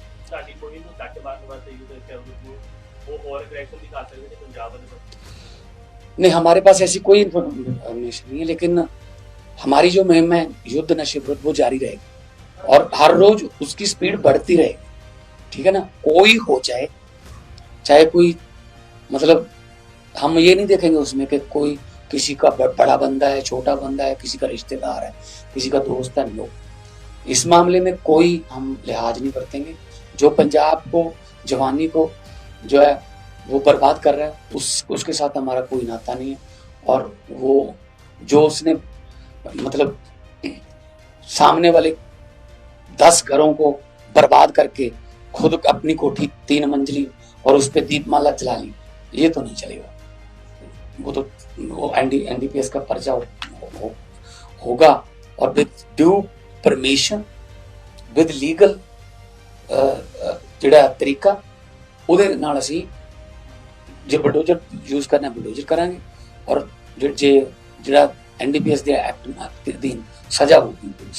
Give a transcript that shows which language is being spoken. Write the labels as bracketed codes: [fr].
[pa] ਸਾਡੀ ਕੋਈ ਨੂੰ ਕੱਟ ਮਾਰਨ ਵਾਸਤੇ ਯੂਜ਼ ਕਰਦੇ ਉਹ [hi] और एग्रेशन दिखा सकते हैं पंजाब वाले। नहीं, हमारे पास ऐसी कोई इन्फॉर्मेशन नहीं है, लेकिन हमारी जो मुहिम है युद्ध नशे विरुद्ध वो जारी रहेगी और हर रोज उसकी स्पीड बढ़ती रहेगी। ठीक है ना, कोई हो चाहे कोई, मतलब हम ये नहीं देखेंगे उसमें कि कोई किसी का बड़ा बंदा है, छोटा बंदा है, किसी का रिश्तेदार है, किसी का दोस्त है। लोग इस मामले में कोई हम लिहाज नहीं बरतेंगे। जो पंजाब को, जवानी को जो है वो बर्बाद कर रहा है, उसके साथ हमारा कोई नाता नहीं है। और वो जो उसने मतलब सामने वाले 10 घरों को बर्बाद करके खुद अपनी कोठी 3 मंजिली और उस पर दीपमाला चला ली, ये तो नहीं चलेगा। वो एनडीपीएस का पर्चा होगा और with due permission, with legal [pa] ਜਿਹੜਾ ਤਰੀਕਾ, ਉਹਦੇ ਨਾਲ ਅਸੀਂ ਜੇ ਬਲਡੋਜ਼ਰ ਯੂਜ਼ ਕਰਨਾ ਬਲਡੋਜ਼ਰ ਕਰਾਂਗੇ, ਔਰ ਜੇ ਜਿਹੜਾ ਐਨਡੀਪੀਐਸ ਦੇ ਐਕਟ ਦੇ ਅਧੀਨ ਸਜ਼ਾ ਹੋਊਗੀ।